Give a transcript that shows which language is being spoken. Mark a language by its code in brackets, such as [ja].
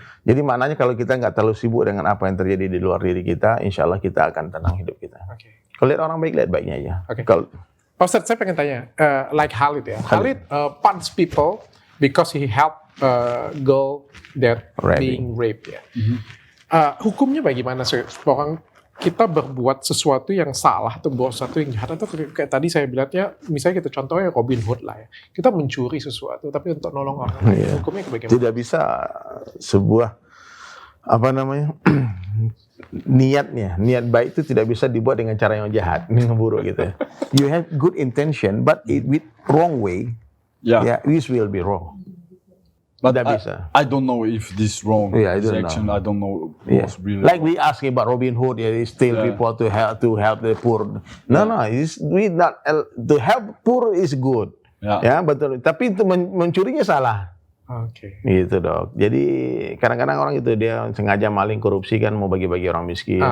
[id] Jadi maknanya kalau kita nggak terlalu sibuk dengan apa yang terjadi di luar diri kita, insya Allah kita akan tenang hidup kita. Oke. Kalau lihat orang baik, lihat baiknya aja. Oke. Kalau Pak Ustadz, saya pengen tanya, like Khalid ya. [en] Khalid punch people because he helped girl that being raped ya. [id] Hukumnya bagaimana sih? Orang kita berbuat sesuatu yang salah atau buat sesuatu yang jahat atau kayak tadi saya bilangnya, misalnya kita contohnya Robin Hood lah ya. Kita mencuri sesuatu tapi untuk nolong orang. Hukumnya bagaimana? tidak bisa sebuah apa namanya niat baik itu tidak bisa dibuat dengan cara yang jahat, dengan buruk gitu. [en] You have good intention, but it with wrong way, Yeah. this will be wrong. But [id] Tidak bisa. [en] I don't know if this wrong. Yeah, I this don't action, I don't know Yeah. was really. Like we asking about Robin Hood, he steal Yeah. people to help the poor. No, we not to help poor is good. Yeah. [id] Ya betul. Tapi itu mencurinya salah. Oke. Gitu dok. Jadi kadang-kadang orang itu dia sengaja maling korupsi kan mau bagi-bagi orang miskin,